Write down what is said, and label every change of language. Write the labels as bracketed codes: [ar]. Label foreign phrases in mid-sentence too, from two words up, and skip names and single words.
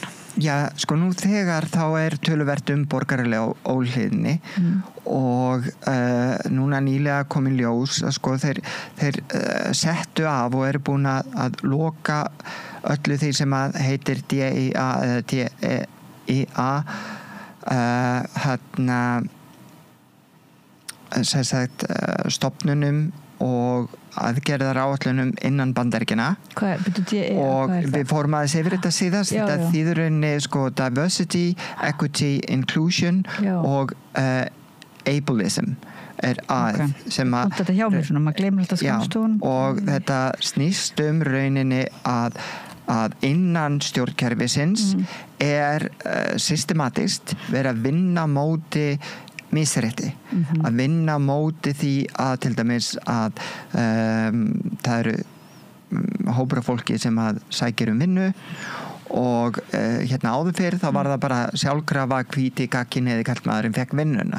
[is] Já, nú þegar þá er töluvert borgaralega óhlýðni og núna nýlega komin ljós að þeir settu af og eru búin að loka öllu því sem að heitir DEA eða DEA stofnunum og aðgerðar áætlunum innan Bandaríkjanna og við fórum aðeins yfir þetta síðast þetta þýður henni [en] diversity, equity, inclusion [is] og ableism er sem að þetta hjá mér svona, maður gleymir alltaf skamstofun og þetta snýst rauninni að innan stjórnkerfisins er systematist verið að vinna móti misrétti að vinna móti því að til dæmis að það eru hópur af fólki sem að sækir vinnu og hérna áður fyrir þá var það bara sjálfkrafa hvíti gagnkynhneigði karlmaðurinn fekk vinnuna.